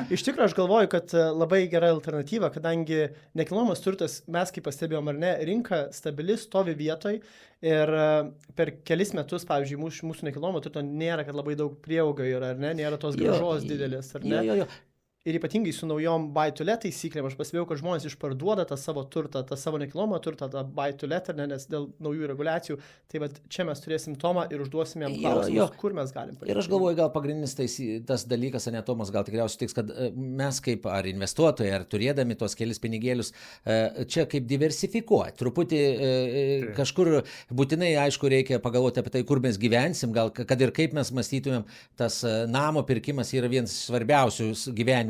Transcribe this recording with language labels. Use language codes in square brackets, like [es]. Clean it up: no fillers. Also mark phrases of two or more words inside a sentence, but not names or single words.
[lt] Iš tikrųjų, aš galvoju, kad labai gera alternatyva, kadangi nekilnojamas turtas, mes kaip pastebėjom ar ne, rinka stabili, stovi vietoj ir per kelis metus, pavyzdžiui, mūsų nekilnojamo turto nėra, kad labai daug prieaugio yra, ar ne, nėra tos grąžos didelės, ar ne. Jo. Ir ypatingai su naujom [en] buy to let [lt] taisyklėm, aš pastebėjau, kad žmonės išparduoda tą savo turtą, tą savo nekilnojamą turtą, tą [en] buy to let, [lt] nes dėl naujų reguliacijų. Tai vat čia mes turėsim Tomą ir užduosim jam klausimus, kur mes galim padėti. Ir aš galvoju, gal pagrindinis tas dalykas, ne Tomas, gal tikriausiai tiks, kad mes kaip ar investuotojai, ar turėdami tos kelis pinigėlius, čia kaip diversifikuoti. Truputį kažkur būtinai, aišku, reikia pagalvoti apie tai, kur mes gyvensim, gal kad ir kaip mes mąstytumėm, tas namo pirkimas yra vienas svarbiausių gyvenimo